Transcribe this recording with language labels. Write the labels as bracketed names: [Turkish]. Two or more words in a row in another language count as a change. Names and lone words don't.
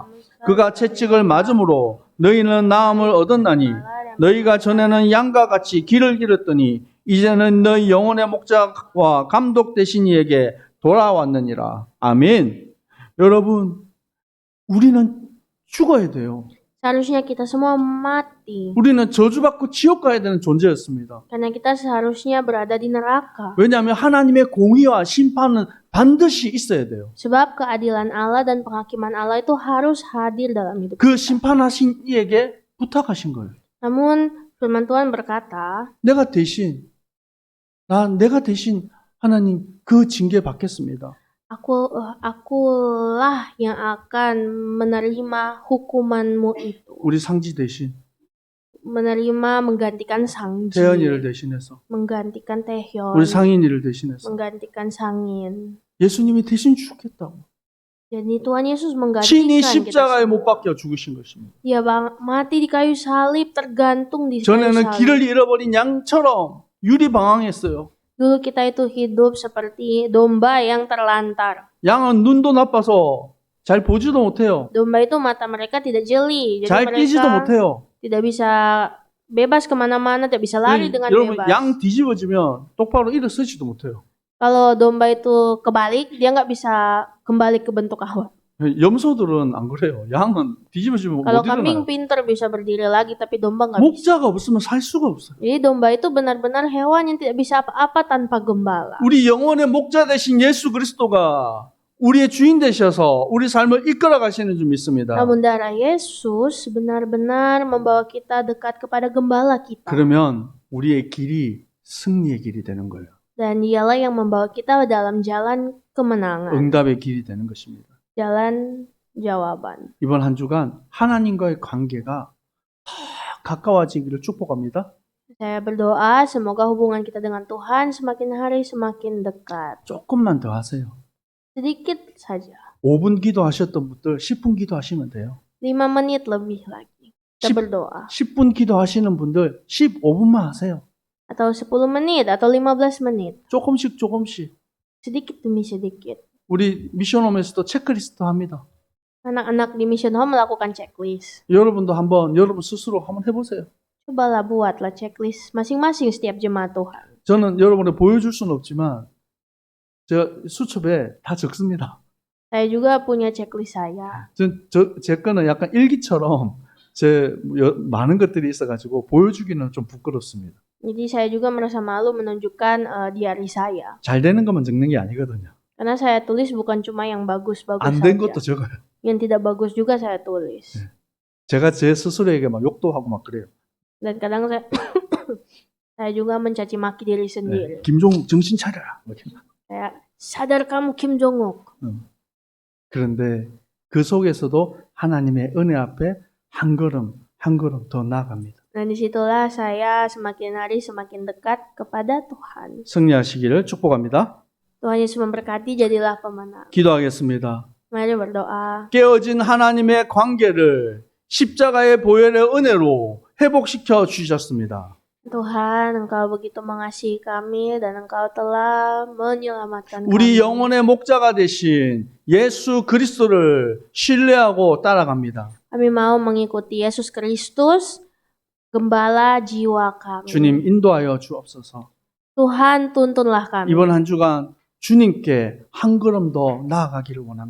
[Korean] 그가 채찍을 맞음으로 너희는 나음을 얻었나니 너희가 전에는 양과 같이 길을 잃었더니 이제는 너희 영혼의 목자와 감독 되신 이에게 돌아왔느니라. 아멘. 여러분, 우리는 죽어야 돼요. [Indonesian] seharusnya kita semua mati. [Korean] 우리는 저주받고 지옥 가야 되는 존재였습니다. [Indonesian] Karena kita seharusnya berada di neraka. [Korean] 왜냐하면 하나님의 공의와 심판은 반드시 있어야 돼요. [Indonesian] Sebab keadilan Allah dan penghakiman Allah itu harus hadir dalam hidup [Korean] 그 [Indonesian] kita. [Korean] 심판하신 이에게 부탁하신 거예요. [Indonesian] Namun firman Tuhan berkata, [Korean] 내가 대신 하나님 그 징계 받겠습니다. [Indonesian] akulah yang akan menerima hukumanmu itu. [Korean] 우리 상지 대신 [Indonesian] Menerima menggantikan Sangji, [Korean] 태연이를 대신해서 [Indonesian] menggantikan Taehyun, [Korean] 우리 상인이를 대신해서 [Indonesian] menggantikan Sangin. [Korean] 예수님이 대신 죽겠다고 [Indonesian] Jadi Tuhan Yesus [Korean] 친히 [Indonesian] menggantikan kita [Korean] 십자가에 못 [Indonesian] semua. [Korean] 박혀 죽으신 것입니다. [Indonesian] Dia mati di kayu salib, tergantung di kayu [Korean] 전에는 [Indonesian] salib. [Korean] 길을 잃어버린 양처럼 유리방황했어요. [Indonesian] Dulu kita itu hidup seperti domba yang terlantar. [Korean] 양은 눈도 나빠서 잘 보지도 못해요. [Indonesian] Domba itu mata mereka tidak jeli, jadi [Korean] 잘 뛰지도 [Indonesian] mereka [Korean] 못해요. [Indonesian] tidak bisa bebas kemana-mana, tidak bisa lari dengan [Korean] 여러분 [Indonesian] bebas. [Korean] 양 뒤집어지면 똑바로 일어서지도 못해요. [Indonesian] Kalau domba itu kebalik, dia nggak bisa kembali ke bentuk awal. [Korean] 염소들은 안 그래요. 양은 뒤집어지면 못 [Indonesian] Kalau kambing [Korean] 일어나요. [Indonesian] pinter bisa berdiri lagi, tapi domba nggak bisa. [Korean] 목자가 없으면 살 수가 없어요. [Indonesian] Jadi domba itu benar-benar hewan yang tidak bisa apa-apa tanpa gembala. [Korean] 우리 영혼의 목자 되신 예수 그리스도가 우리의 주인 되셔서 우리 삶을 이끌어 가시는 줄 믿습니다. [Indonesian] Namun darah Yesus benar-benar membawa kita dekat kepada gembala kita. [Korean] 그러면 우리의 길이 승리의 길이 되는 거예요. [Indonesian] Dan dialah yang membawa kita dalam jalan kemenangan. [Korean] 응답의 길이 되는 것입니다. [Indonesian] Jalan jawaban. [Korean] 이번 한 주간 하나님과의 관계가 더 가까워지기를 축복합니다. [Indonesian] Saya berdoa semoga hubungan kita dengan Tuhan semakin hari semakin dekat. [Korean] 조금만 더 하세요. [Indonesian] Sedikit saja. [Korean] 5분 기도하셨던 분들 10분 기도하시면 돼요. [Indonesian] 5 menit lebih lagi. Kita berdoa. [Korean] 10분 기도하시는 분들 15분만 하세요. [Indonesian] Atau 10 menit atau 15 menit. [Korean] 조금씩. [Indonesian] Sedikit demi sedikit. [Korean] 우리 미션홈에서도 체크리스트 합니다. [Indonesian] Anak-anak di Mission Home melakukan checklist. [Korean] 여러분도 한번 여러분 스스로 한번 해보세요. [Indonesian] Cobalah buatlah checklist masing-masing setiap jemaat Tuhan. [Korean] 저는 여러분을 보여줄 수는 없지만 제가 수첩에 다 적습니다. [Indonesian] Saya juga punya checklist saya. [Korean] 제 거는 약간 일기처럼 많은 것들이 있어가지고 보여주기는 좀 부끄럽습니다. [Indonesian] Jadi saya juga merasa malu menunjukkan diary saya. [Korean] 잘 되는 것만 적는 게 아니거든요. [Indonesian] Karena saya tulis bukan cuma yang bagus-bagus [Korean] 안 된 [Indonesian] saja. [Korean] 것도 적어요. [Indonesian] Yang tidak bagus juga saya tulis. [Korean] 제가 제 스스로에게 막 욕도 하고 막 그래요. [Indonesian] Dan kadang saya saya juga mencaci maki diri sendiri. [Korean] 김종욱 정신 차려라. 이렇게. [Indonesian] Saya sadar kamu Kim Jong-wook. [Korean] 그런데 그 속에서도 하나님의 은혜 앞에 한 걸음 더 나아갑니다. [Indonesian] Dan disitulah saya semakin hari semakin dekat kepada Tuhan. [Korean] 승리하시기를 축복합니다. [Indonesian] Tuhan Yesus memberkati, jadilah pemenang. [Korean] 기도하겠습니다. [Indonesian] Mari berdoa. [Korean] 깨어진 하나님의 관계를 십자가의 보혈의 은혜로 회복시켜 주셨습니다. [Indonesian] Tuhan, Engkau begitu mengasihi kami dan Engkau telah menyelamatkan [Korean] 우리 [Indonesian] kami. [Korean] 영혼의 목자가 되신 예수 그리스도를 신뢰하고 따라갑니다. [Indonesian] Kami mau mengikuti Yesus Kristus, gembala jiwa kami. [Korean] 주님 인도하여 주옵소서. [Indonesian] Tuhan, tuntunlah kami. [Korean] 이번 한 주간 주님께 한 걸음 더 나아가기를 원합니다.